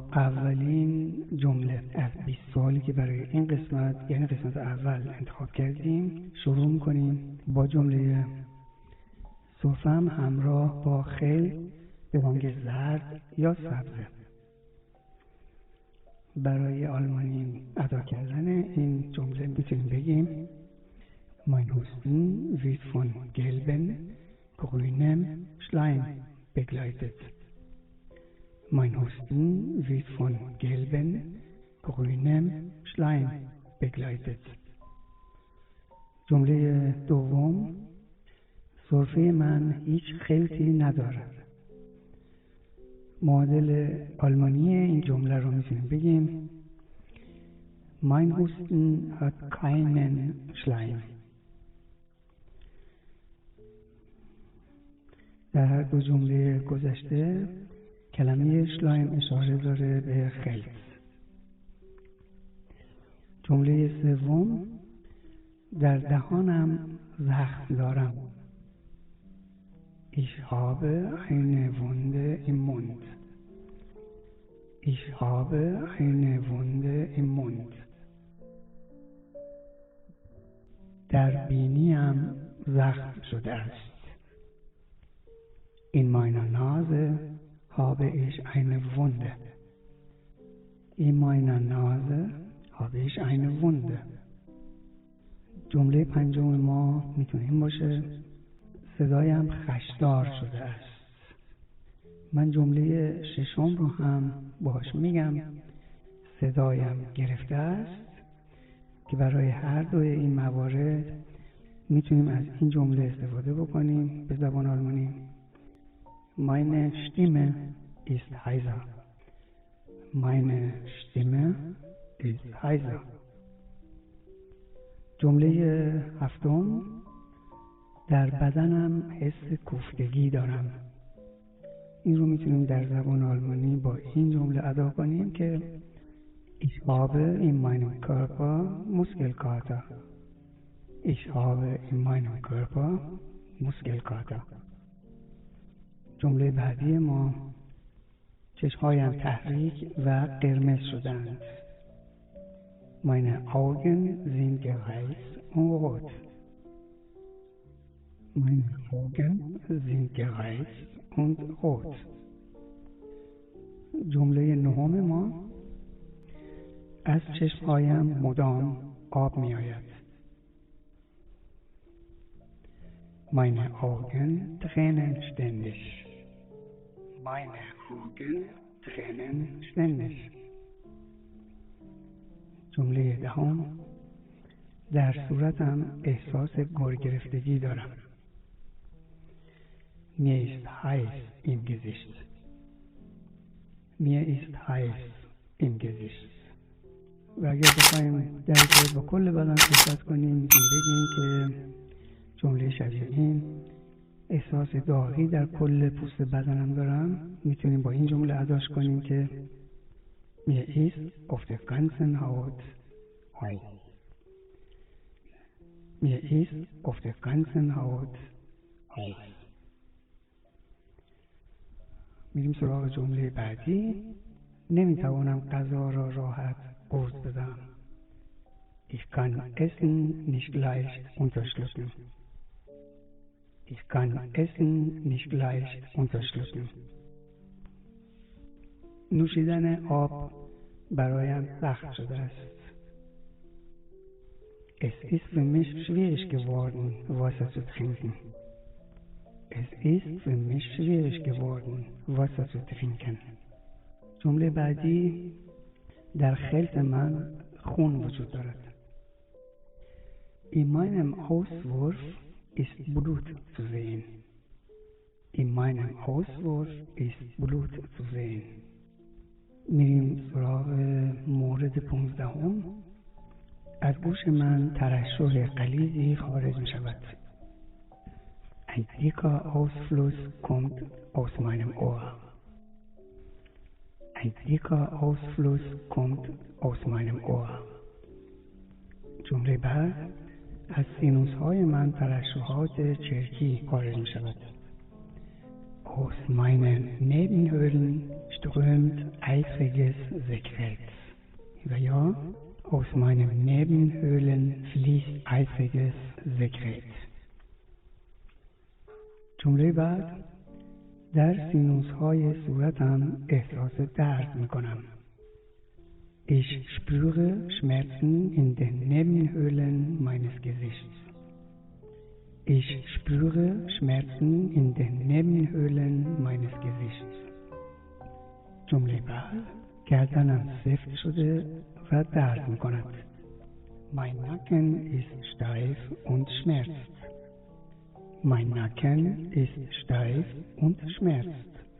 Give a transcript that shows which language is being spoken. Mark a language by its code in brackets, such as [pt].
[fa] 20 سوالی که برای این قسمت، یعنی قسمت اول انتخاب کردیم شروع می‌کنیم با جمله سرفه‌ام همراه با خل به رنگ زرد یا سبز. برای آلمانی ادا کردن این جمله میتونیم بگیم [de] Mein Husten wird von gelben, grünem Schleim begleitet. Mein Husten wird von gelben, grünem Schleim begleitet. [fa] جمله دوم سرفه من هیچ خلطی ندارد. معادل آلمانی این جمله رو میتونیم بگیم [de] Mein Husten hat keinen Schleim. [fa] در هر دو جمله گذشته کلمه شلایم اشاره داره به خلط. جمله سوم در دهانم زخم دارم. [de] Ich habe eine Wunde im Mund. Ich habe eine Wunde im Mund. [fa] در بینیم زخم شده است. [de] In meiner Nase habe ich eine Wunde. In meiner Nase habe ich eine Wunde. [fa] جمله پنجم ما میتونه این باشه صدایم خشدار شده است. من جمله ششم رو هم باهاش میگم صدایم گرفته است که برای هر دوی این موارد میتونیم از این جمله استفاده بکنیم به زبان آلمانی. [de] Meine Stimme ist heiser. Meine Stimme ist heiser. [fa] جمله هفتم در بدنم حس کوفتگی دارم. این رو میتونیم در زبان آلمانی با این جمله ادا کنیم که [de] Ich habe in meinem Körper Muskelkater. Ich habe in meinem Körper Muskelkater. [fa] جمله بعدی ما چشمهایم تحریک و قرمز شدند. [de] Meine Augen sind gereizt und rot. Meine Augen sind gereizt und rot. [fa] جمله نهم ما از چشمهایم مدام آب می آید. [de] Meine Augen tränen ständig. Meine Augen tränen ständig. [fa] جمله دهم در صورتم احساس گرگرفتگی دارم. [de] Mir ist heiß im Gesicht. Mir ist heiß im Gesicht. [fa] و اگر بخوایم در با کل بدن صحبت کنیم میتونیم بگیم که جمله شبیه این احساس داغی در کل پوست بدنم دارم. میتونیم با این جمله اداش کنیم که [de] Mir ist auf der ganzen Haut heiß. Mir ist auf der ganzen Haut heiß. [fa] میریم سراغ جمله بعدی. نمیتوانم غذا را راحت قورت بدم. [de] Ich kann Essen nicht leicht unterschlucken. Ich kann Essen nicht leicht unterschlucken. [fa] نوشیدن آب برایم سخت شده است. [de] Es ist für mich schwierig geworden, Wasser zu trinken. Es ist für mich schwierig geworden, Wasser zu trinken. [fa] جمله بعدی در خلط من خون وجود دارد. [de] In meinem Auswurf ist Blut zu sehen. In meinem Auswurf ist Blut zu sehen. [fa] میریم سراغ مورد 15. از گوش من ترشح غلیظی خارج می شود. [de] Ein dicker Ausfluss kommt aus meinem Ohr. Ein dicker Ausfluss kommt aus meinem Ohr. [fa] جمله بعد از سینوس های من ترشحات چرکی خارج می شود. [de] Aus meinen Nebenhöhlen strömt eitriges Sekret. [fa] و یا [de] aus meinen Nebenhöhlen fließt eisiges Sekret. [fa] جمله بعد در سینوس‌های صورتم احساس درد میکنم. [de] Ich spüre Schmerzen in den Nebenhöhlen meines Gesichts. Ich spüre Schmerzen in den Nebenhöhlen meines Gesichts. [fa] جمله بعد گردنم سفت شده و درد میکند. [de] Mein Nacken ist steif und schmerzt. Mein Nacken ist steif und schmerzt.